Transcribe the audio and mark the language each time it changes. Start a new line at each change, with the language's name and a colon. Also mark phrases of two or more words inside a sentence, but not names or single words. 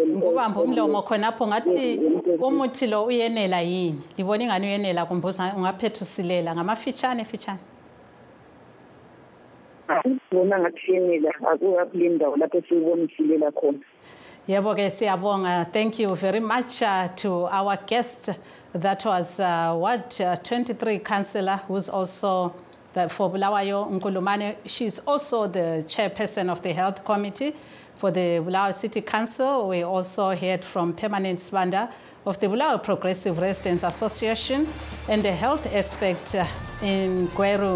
North Ndebele: Ngubamba umlomo khonapho ngathi umuthi lo uyenela yini? Libona ingane uyenela kumbuza ungaphethusilela ngamafitshane fitshane? Bona ngakuyenela akukule ndawo lapho siyibonisilela khona. Yebo ke siyabonga.
English: Thank you very much to our guest. That was 23 councillor who's also for Bulawayo Nkulumane. She's also the chairperson of the health committee for the Bulawayo City Council. We also heard from Permanent Sibanda of the Bulawayo Progressive Residents Association and a health expert in Gweru.